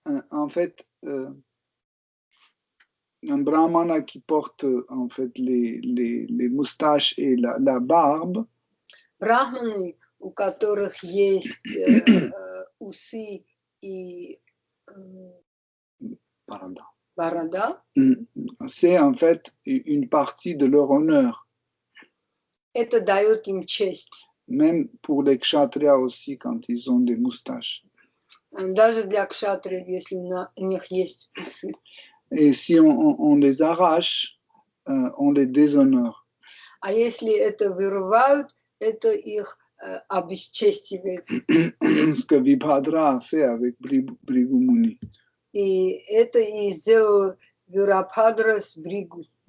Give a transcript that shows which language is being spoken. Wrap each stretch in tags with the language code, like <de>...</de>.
<fr>En fait, un brahmana qui porte en fait les moustaches et la barbe,</fr> <ru>Брахманы, у которых есть усы и борода,</ru> <fr>c'est en fait une partie de leur honneur.</fr> <ru>Это дает им честь.</ru> <fr>Même pour les kshatriyas aussi quand ils ont des moustaches.</fr> <ru>Даже для кшатриев, если у них есть усы.</ru> <fr>Et si on les arrache, on les déshonore.</fr> <ru>А если это вырывают, это их обесчестивает.</ru> <fr>Ce que Vibhadra a fait avec Bhrigu Muni.</fr> <ru>И это и сделал Virabhadra с Бригу.</ru>